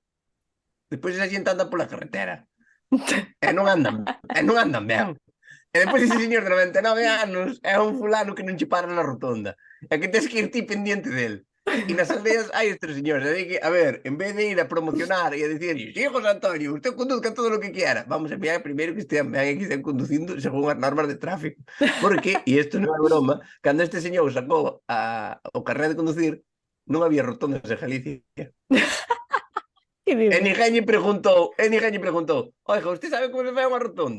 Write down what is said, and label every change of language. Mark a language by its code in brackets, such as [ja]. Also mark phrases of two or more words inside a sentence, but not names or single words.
[gl] Depois esa xente anda pola carretera. E non andan ben. E depois ese señor de 99 anos é un fulano que non che para na rotonda. É que tens que ir ti [es] pendiente del. [gl] E nas aldeas hai estes señores. É que, a ver, en vez de ir a promocionar e a dicir, sí, José Antonio, [es] usted conduzca todo lo que quiera, [gl] vamos a enviar primeiro que estean ben e que estean conducindo según as normas de tráfico. Porque, e isto non é broma, cando este señor sacou o carnet de conducir, non había rotondas en Galicia. E ninguén lle preguntou, [es] oiga, usted sabe [gl] como se fai unha rotonda?